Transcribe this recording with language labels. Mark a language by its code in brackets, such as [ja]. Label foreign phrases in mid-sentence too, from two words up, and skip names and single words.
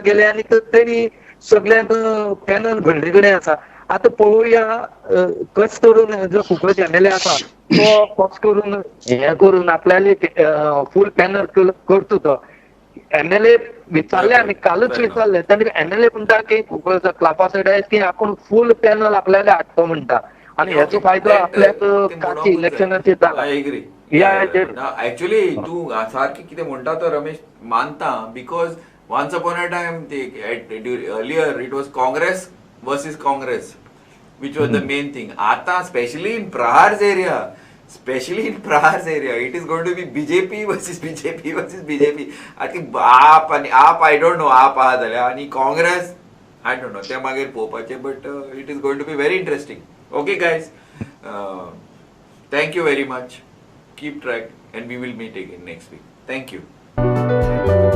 [kok] गेले आनी तेणी सगळ्यांक पॅनल घडले कडेन आसा आतां पळोवया कस करून जो कुंकळेचो MLA आसा तो कस करून हे करून आपल्याले फूल पॅनल करता तो MLA विचारले आमी कालच विचारले तांणी MLA म्हणटा की कुंकळेचो क्लाफा सायड की आपूण फूल पॅनल आपल्याला हाडटो म्हणटा आणि ह्याचो फायदो आपल्याक कालचे इलेक्शनाचे जाला. [en] I agree. Actually [kok] तू सारखी कितें म्हणटा तो रमेश मानता [en] because once upon a time earlier it was Congress versus Congress which was the main thing. आता especially in Prahar's area, it is going to be BJP versus BJP. I think [kok] आप [en] I don't know [kok] आप आहा जाल्या आणि काँग्रेस [en] I don't know [kok] त्या मागीर पोवपाचे, [en] but it is going to be very interesting. Okay guys, thank you very much. Keep track and we will meet again next week. Thank you.